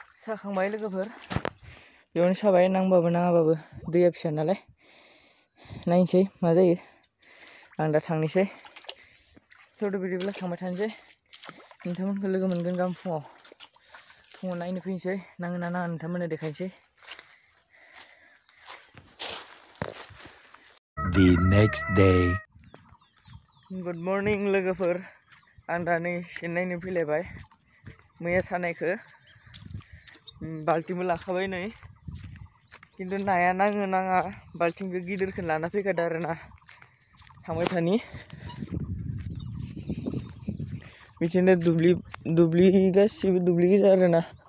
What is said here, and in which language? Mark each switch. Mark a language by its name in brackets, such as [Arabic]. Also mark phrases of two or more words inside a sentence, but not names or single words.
[Bodo] साखांबाय लोगोफोर बेयावनो साबाय नांबाबो नाङाबाबो दैया फिसा नालाय नायनोसै मा जायो आं दा थांनोसै थौदो बिदिब्ला थांबाय थानोसै नोंथांमोनखौ लोगो मोनगोन गाबोन फुङाव नायनो फैनोसै नाङो ना नाङा नोंथांमोननो देखायनोसै [English] The next day. good morning [Bodo] लोगोफोर आं दा नै सेन नायनो फैलायबाय मैया सानायखौ बाल्टिंबो लाखाबाय नै खिन्थु नाया नाङो नाङा बाल्टिंखौ गिदिरखौ लाना फैखादो आरो ना थांबाय थानि बिदिनो दुब्लि गासिबो दुब्लि गोजा आरो ना